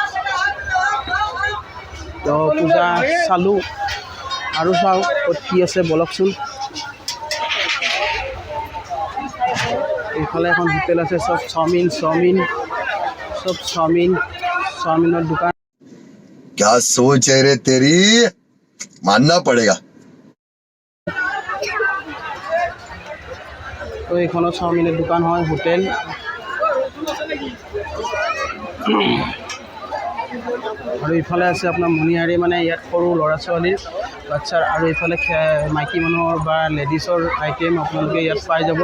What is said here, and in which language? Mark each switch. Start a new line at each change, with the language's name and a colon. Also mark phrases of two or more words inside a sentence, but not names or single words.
Assamese: তো পূজা চালোঁ আৰু চাওঁ ক'ত কি আছে বলকচোন। এইফালে এখন হোটেল আছে, চব চাওমিনৰ দোকান।
Hindi: क्या सोच है रे तेरी, मानना पड़ेगा।
Assamese: তো এইখনো চাওমিনের দোকান হয়, হোটেল। আৰু ইফালে আছে আপোনাৰ মণিহাৰী, মানে ইয়াত সৰু ল'ৰা ছোৱালীৰ বাচ্ছাৰ, আৰু ইফালে মাইকী মানুহৰ বা লেডিছৰ আইটেম আপোনালোকে ইয়াত পাই যাব।